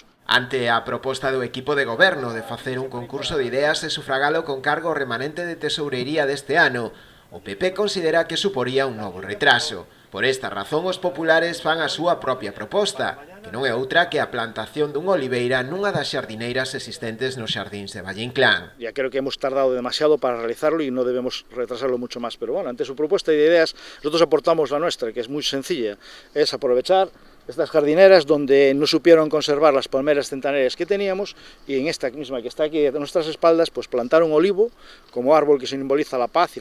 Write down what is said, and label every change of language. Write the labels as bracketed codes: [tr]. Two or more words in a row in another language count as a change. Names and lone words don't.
[gl] Ante a proposta do equipo de goberno de facer un concurso de ideas e sufragalo con cargo remanente de tesourería deste ano, o PP considera que suporía un novo retraso. Por esta razón, os populares fan a súa propia proposta, que non é outra que a plantación dunha oliveira nunha das xardineiras existentes nos xardíns de Valle Inclán. [es] Ya creo que hemos tardado demasiado para realizarlo y no debemos retrasarlo mucho más, pero bueno, ante su propuesta de ideas, nosotros aportamos la nuestra, que es muy sencilla, es aprovechar estas jardineras donde no supieron conservar las palmeras centenarias que teníamos, y en esta misma que está aquí a nuestras espaldas, pues plantar un olivo como árbol que simboliza la paz y